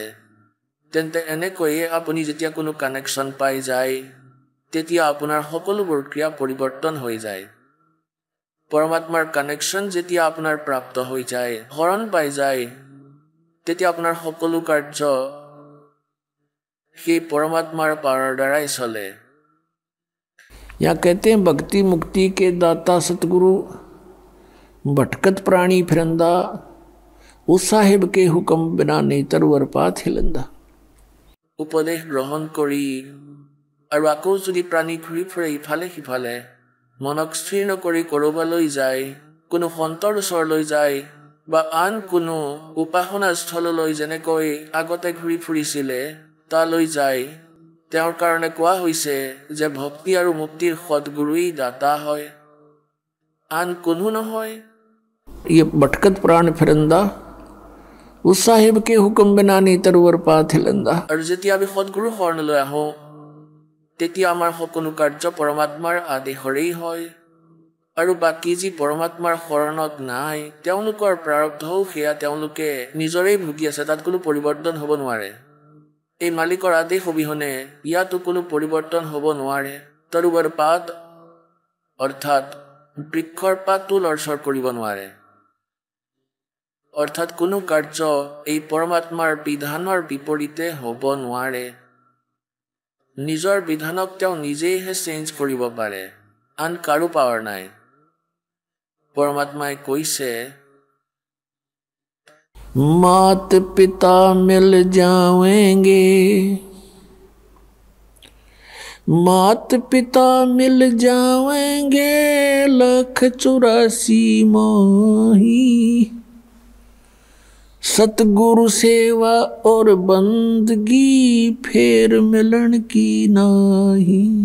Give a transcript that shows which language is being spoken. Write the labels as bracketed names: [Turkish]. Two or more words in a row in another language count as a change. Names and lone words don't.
[Assamese] তেন্তে এনেকৈয়ে আপুনি যেতিয়া কোনো কানেকশ্যন পাই যায় তেতিয়া আপোনাৰ সকলোবোৰ ক্ৰিয়া পৰিৱৰ্তন হৈ যায়। পৰমাত্মাৰ কানেকশ্যন যেতিয়া আপোনাৰ প্ৰাপ্ত হৈ যায়, শৰণ পাই যায়, তেতিয়া আপোনাৰ সকলো কাৰ্য সেই পৰমাত্মাৰ পাৱাৰৰ দ্বাৰাই চলে। [Hindi] या कहते हैं भक्ति मुक्ति के दाता सतगुरु, भटकत प्राणी फिरंदा, उस साहिब के हुक्म बिना नहीं तरवर पात हिलंदा। [Assamese] উপদেশ গ্ৰহণ কৰি আৰু আকৌ যদি প্ৰাণী ঘূৰি ফুৰে ইফালে সিফালে, মনক স্থিৰ নকৰি ক'ৰবালৈ যায়, কোনো সন্তৰ ওচৰলৈ যায় বা আন কোনো উপাসনা স্থললৈ যেনেকৈ আগতে ঘূৰি ফুৰিছিলে তালৈ যায়, তেওঁৰ কাৰণে কোৱা হৈছে যে ভক্তি আৰু মুক্তিৰ সদগুৰুই দাতা হয়, আন কোনো নহয়। [Hindi] ये भटकत प्राण फिरंदा, उस साहिब के हुक्म बिना नहीं तरवर पात हिलंदा। [Assamese] আৰু যেতিয়া আমি সদগুৰু শৰণলৈ আহোঁ তেতিয়া আমাৰ সকলো কাৰ্য পৰমাত্মাৰ আদেশৰেই হয়, আৰু বাকী যি পৰমাত্মাৰ শৰণত নাই তেওঁলোকৰ প্ৰাৰব্ধও সেয়া তেওঁলোকে নিজৰেই ভুগি আছে, তাত কোনো পৰিৱৰ্তন হ'ব নোৱাৰে। এই মালিকৰ আদেশ অবিহনে ইয়াতো কোনো পৰিৱৰ্তন হ'ব নোৱাৰে। তৰুবৰ পাত অৰ্থাৎ বৃক্ষৰ পাতো লৰচৰ কৰিব নোৱাৰে। অৰ্থাৎ কোনো কাৰ্য এই পৰমাত্মাৰ বিধানৰ বিপৰীতে হ'ব নোৱাৰে। নিজৰ বিধানক তেওঁ নিজেইহে চেঞ্জ কৰিব পাৰে, আন কাৰো পাৱাৰ নাই। পৰমাত্মাই কৈছে, [Hindi] मात पिता मिल जाएंगे, मात पिता मिल जाएंगे, 184 माही, सतगुरु सेवा और बंदगी फेर मिलन की नाही।